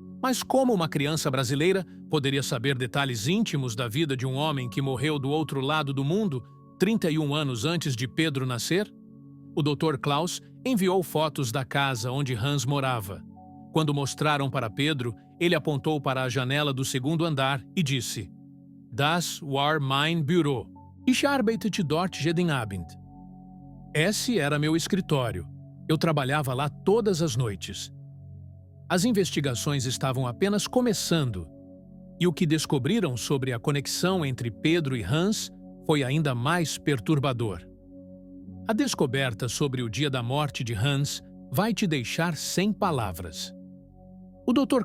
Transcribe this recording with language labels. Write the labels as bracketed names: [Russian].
[Portuguese] Mas como uma criança brasileira poderia saber detalhes íntimos da vida de um homem que morreu do outro lado do mundo 31 anos antes de Pedro nascer? O Dr. Klaus enviou fotos da casa onde Hans morava. Quando mostraram para Pedro, ele apontou para a janela do segundo andar e disse: [German] Das war mein Büro. Ich arbeitete dort jeden Abend. [Portuguese] Esse era meu escritório. Eu trabalhava lá todas as noites. As investigações estavam apenas começando, e o que descobriram sobre a conexão entre Pedro e Hans foi ainda mais perturbador. A descoberta sobre o dia da morte de Hans vai te deixar sem palavras. O Dr.